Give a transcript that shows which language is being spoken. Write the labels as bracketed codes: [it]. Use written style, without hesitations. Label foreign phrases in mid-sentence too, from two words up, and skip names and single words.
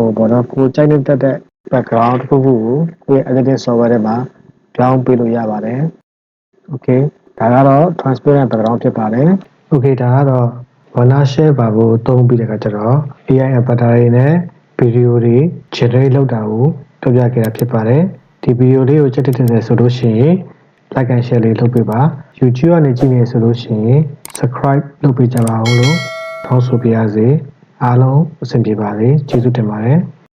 [my] ကိုပေါ့နော်ကိုကြိုက်တဲ့ background တစ်ခုခုကိုကိုယ့်ရဲ့ [en] editing software [my] ထဲမှာပြောင်းပေးလို့ရ ပါတယ် okay ဒါကတော့ [en] transparent background [my] ဖြစ်ပါတယ် okay ဒါကတော့ Wondershare Virbo ကိုသုံးပြီးတဲ့အခါကျတော့ [en] AI avatar [my] တွေနဲ့ video တွေ generate လုပ်တာကိုပြောပြခဲ့တာဖြစ်ပါတယ်ဒီ video လေးကိုကြည့်တဲ့ဆိုလို့ရှိရင် [en] like and share [my] လေးလုပ်ပေးပါ YouTube ကနေကြည့်နေဆိုလို့ရှိရင် subscribe လုပ်ပေးကြပါဦးလို့တောင်းဆိုပါရစေအားလုံးအဆင်ပြေပါစေကျေးဇူးတင်ပါတယ်